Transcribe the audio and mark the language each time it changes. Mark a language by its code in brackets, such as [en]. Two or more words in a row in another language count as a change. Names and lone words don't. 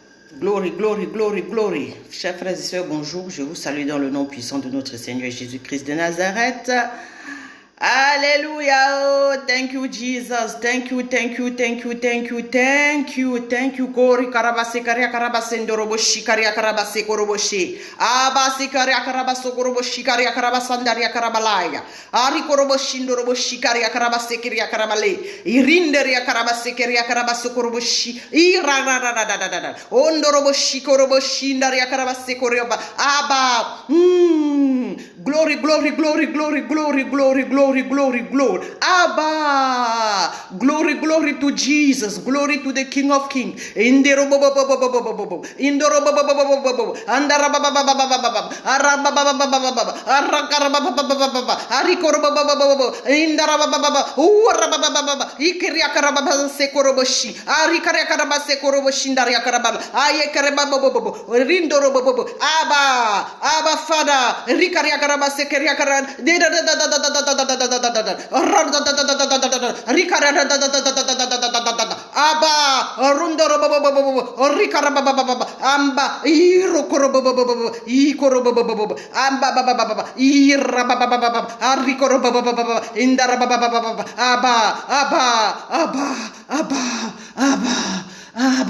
[en] Glory, glory, glory, glory. [fr] Chers frères et sœurs, bonjour. Je vous salue dans le nom puissant de notre Seigneur Jésus-Christ de Nazareth. [en] Hallelujah. Oh, thank you, Jesus. Thank you, thank you, thank you, thank you, thank you, thank you. Kori karabase karia karabase ndoroboshi karia karabase koroboshi. Abase karia karabaso koroboshi karia karabasandaria karabalaya. Ari koroboshi ndoroboshi karia karabase karia karabale. Irinderia karabase karia karabaso koroboshi. Irarararararara. Ondoroboshi koroboshi ndaria karabase korioba. Aba. Glory, glory, glory, glory, glory, glory, glory, glory, glory. Abba. Glory, glory to Jesus. Glory to the King of Kings. Indero bo bo bo bo bo bo bo bo bo. Indoro bo bo bo bo bo bo bo. Andara ba ba ba ba ba ba ba. Araba ba ba ba ba ba ba. Arakara ba ba ba ba ba ba. Arikoro ba ba ba ba ba. Indara ba ba ba ba. Ura ba ba ba ba ba. Ikiria karaba ba se koroboshi. Arikaria karaba se koroboshi ndaria karaba. Aye karaba bo bo bo. Rindoro bo bo bo. Abba. Abba Father. Rikaria karaba se keria karaba. Abba, Rundoro Baba, Ricarababa, Amba, Irokorobo, Ikorobo, Amba Baba, Irababa, Arikorobaba, Indarababa, Abba.